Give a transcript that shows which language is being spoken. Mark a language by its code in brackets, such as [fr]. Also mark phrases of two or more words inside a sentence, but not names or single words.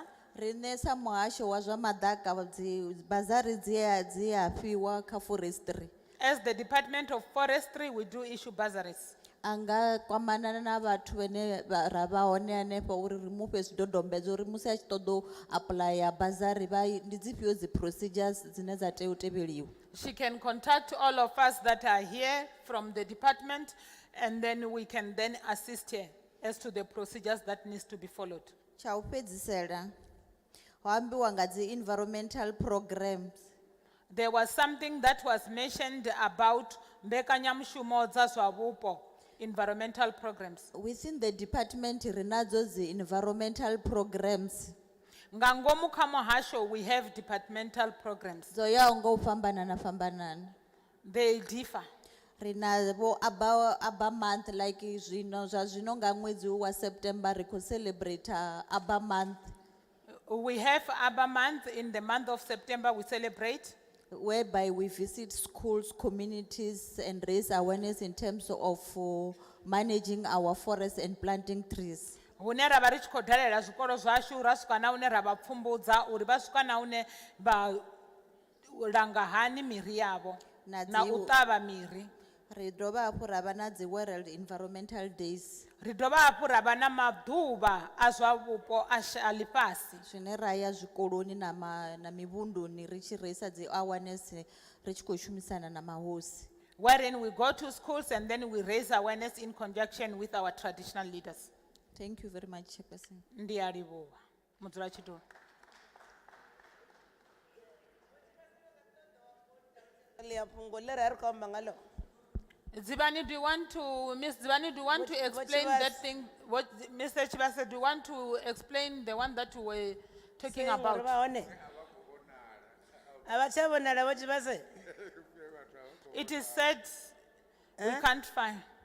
[ve] Rine sa muhasho wa zwa madaka dzi bazari dzi a fhiwa kha forestry. [en] As the Department of Forestry, we do issue bursaries. [ve] Anga kwamana na vhathu vhane ra vha hone hanefho uri ri mufhe zwidodombedzo uri musi a tshi ṱoḓa u apply bazari vha ndi dzifhio dzi procedures dzine dza tea u tevheliwa. [en] She can contact all of us that are here from the department, and then we can then assist her as to the procedures that needs to be followed. [ve] Cha u fhedzisela ho ambiwa nga dzi [en] environmental programs. There was something that was mentioned about [ve] mbekanyamushumo dza zwa vhupo, [en] environmental programs. Within the department [ve] ri nadzo dzi [en] environmental programs. [ve] Nga ngomu kha muhasho [en] we have departmental programs. [ve] Dzo yaho nga u fhambanana. [en] They differ. [ve] Rina vo aba month like zwino zwa zwino nga ṅwedzi wa September ri khou celebrate aba month. [en] We have Abba month. In the month of September we celebrate. Whereby we visit schools, communities and raise awareness in terms of managing our forests and planting trees. [ve] Hune ra vha ri tshi khou dalela zwikolo zwashu ra swika na hune ra vha pfumbudza uri vha swika na hune vha langa hani miri yavho na u ṱavha miri. Ri dovha hafhu ra vha na dzi World Environmental Days. Ri dovha hafhu ra vha na maḓuvha a zwa vhupo a ḽifhasi. Zwine ra ya zwikoloni na mivhunduni ri tshi reisa dzi awareness ri tshi khou shumisana na mahosi. [en] Wherein we go to schools and then we raise awareness in conjunction with our traditional leaders. Thank you very much, Chairperson. [ve] Ndi a livhuwa. Mudzulatshidulo. [en] Zibani, do you want to, Miss Zibani, do you want to explain that thing? What, Mr. Chibasa, do you want to explain the one that we were talking about? It is said we can't find.